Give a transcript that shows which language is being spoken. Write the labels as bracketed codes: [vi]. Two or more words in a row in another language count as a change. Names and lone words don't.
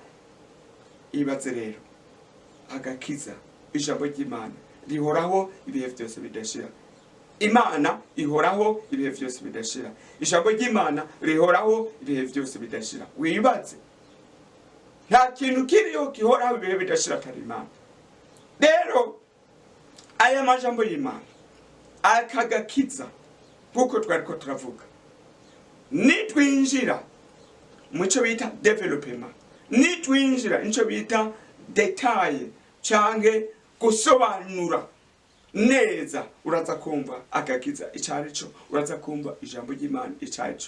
[rn] Ibaze rero agakiza, ijambo ry'Imana rihoraho ibihe byose bidashira. Imana ihoraho ibihe byose bidashira, ijambo ry'Imana rihoraho ibihe byose bidashira. Wibaze nta kintu kiriyo kihoraho ibihe bidashira atari Imana. Rero aya majambo y'Imana akagakiza kuko twariko turavuga, nitwinjira muco bita development, nitwinjira nico bita detail canke gusobanura neza, uraza kumva agakiza icarico, uraza kumva ijambo ry'Imana icarico.